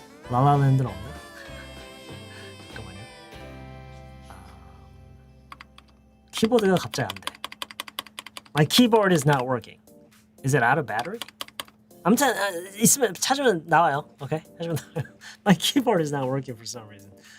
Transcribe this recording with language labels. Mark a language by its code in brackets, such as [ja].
[ko] La La Land는 없나? 잠깐만요. 키보드가 갑자기 안 돼. [en] My keyboard is not working. Is it out of battery? [ko] 아무튼 있으면 찾으면 나와요. 오케이? 찾으면 나와요. [en] My keyboard is not working for some reason.